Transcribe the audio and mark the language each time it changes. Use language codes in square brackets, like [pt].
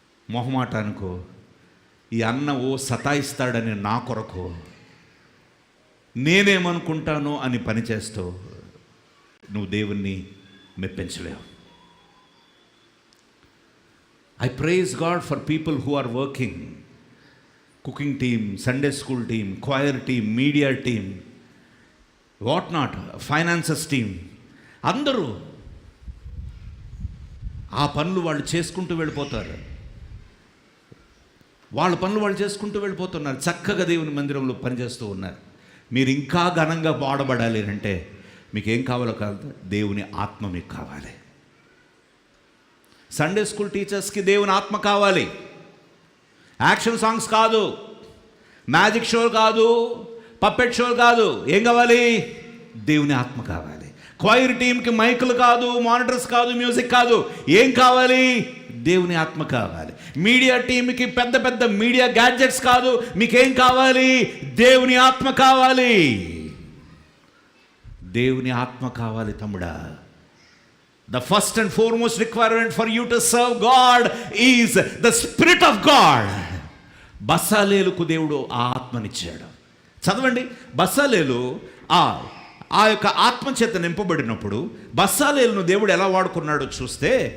[te] మొహమాటానికో ఈ అన్న సతాయిస్తాడని నా కొరకు నేనేమనుకుంటానో అని పనిచేస్తూ నువ్వు దేవుణ్ణి మెప్పించలేవు. [en] I praise God for people who are working, cooking team, Sunday school team, choir team, media team, what not, finances team, [te] అందరూ ఆ పనులు వాళ్ళు చేసుకుంటూ వెళ్ళిపోతారు. వాళ్ళ పనులు వాళ్ళు చేసుకుంటూ వెళ్ళిపోతున్నారు, చక్కగా దేవుని మందిరంలో పనిచేస్తూ ఉన్నారు. మీరు ఇంకా ఘనంగా వాడబడాలి అంటే మీకు ఏం కావాలో కాదు, దేవుని ఆత్మ మీకు కావాలి. సండే స్కూల్ టీచర్స్కి దేవుని ఆత్మ కావాలి. యాక్షన్ సాంగ్స్ కాదు, మ్యాజిక్ షో కాదు, పప్పెట్ షో కాదు. ఏం కావాలి? దేవుని ఆత్మ కావాలి. క్వైర్ టీంకి మైకులు కాదు, మానిటర్స్ కాదు, మ్యూజిక్ కాదు. ఏం కావాలి? దేవుని ఆత్మ కావాలి. మీడియా టీంకి పెద్ద పెద్ద మీడియా గ్యాడ్జెట్స్ కాదు. మీకేం కావాలి? దేవుని ఆత్మ కావాలి. దేవుని ఆత్మ కావాలి తమ్ముడా. [en] The first and foremost requirement for you to serve God is the Spirit of God. [te] బస్సాలేలుకు దేవుడు ఆ ఆత్మనిచ్చాడు. చదవండి, బస్సాలేలు ఆ యొక్క ఆత్మ చేత నింపబడినప్పుడు బస్సాలేలును దేవుడు ఎలా వాడుకున్నాడో చూస్తే,